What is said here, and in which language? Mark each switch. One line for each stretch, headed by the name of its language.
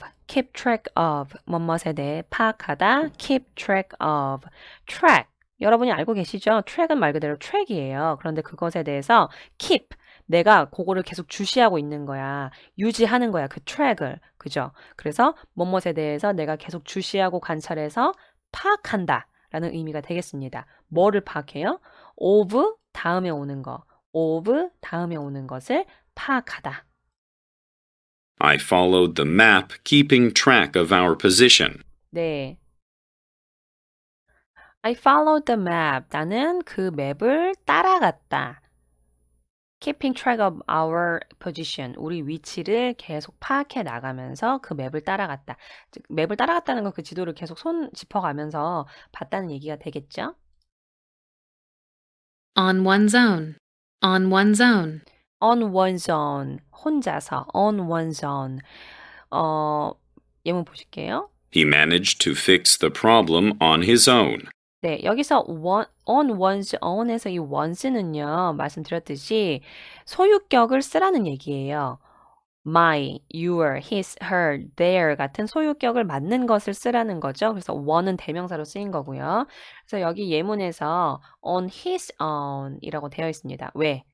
English: keep track of,
Korean: 뭐뭐에 대해 파악하다, keep track of, track, 여러분이 알고 계시죠? track은 말 그대로 track이에요. 그런데 그것에 대해서 keep, 내가 그거를 계속 주시하고 있는 거야. 유지하는 거야, 그 track을. 그죠? 그래서 뭐뭐에 대해서 내가 계속 주시하고 관찰해서 파악한다 라는 의미가 되겠습니다. 뭐를 파악해요? of 다음에 오는 거, of 다음에 오는 것을 파악하다.
English: I followed the map, keeping track of our position.
Korean: 네.
English: I followed the map.
Korean: 나는 그 맵을 따라갔다.
English: Keeping track of our position.
Korean: 우리 위치를 계속 파악해 나가면서 그 맵을 따라갔다. 즉, 맵을 따라갔다는 건 그 지도를 계속 손 짚어가면서 봤다는 얘기가 되겠죠?
English: On one's own. On one's own. On one's own.
Korean: 혼자서.
English: On one's own.
Korean: 예문 보실게요.
English: He managed to fix the problem on his own.
Korean: 네, 여기서
English: on one's own
Korean: 에서 이 one's는요, 말씀드렸듯이 소유격을 쓰라는 얘기예요. my, your, his, her, their 같은 소유격을 맞는 것을 쓰라는 거죠. 그래서 one은 대명사로 쓰인 거고요. 그래서 여기 예문에서
English: on his own
Korean: 이라고 되어 있습니다. 왜?